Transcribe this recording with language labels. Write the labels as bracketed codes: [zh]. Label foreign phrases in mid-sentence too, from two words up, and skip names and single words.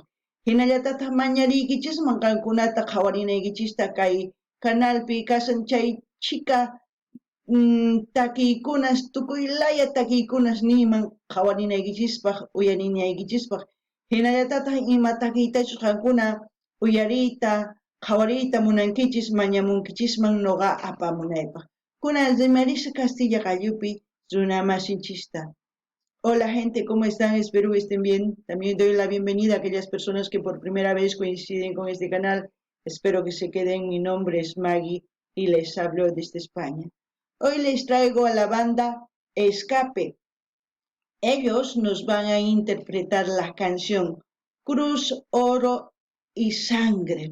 [qu] Hinallatataq mañariykichisman qankunata qhawarinaykichista kay kanalpi kasan chay chika takiykunas tukuylaya takiykunas niyman qhawarinaykichispaq uyarinaykichispaq. Hinallatataq ima takiytachus qankuna uyariyta qhawariyta munankichis mañamunkichisman noqa apamunaypaq. Kunan rimarisa Castilla Qallupi runa masinchista. [es] Hola gente, ¿cómo están? Espero que estén bien. También doy la bienvenida a aquellas personas que por primera vez coinciden con este canal. Espero que se queden. Mi nombre es Maggie y les hablo desde España. Hoy les traigo a la banda Escape. Ellos nos van a interpretar la canción Cruz, Oro y Sangre.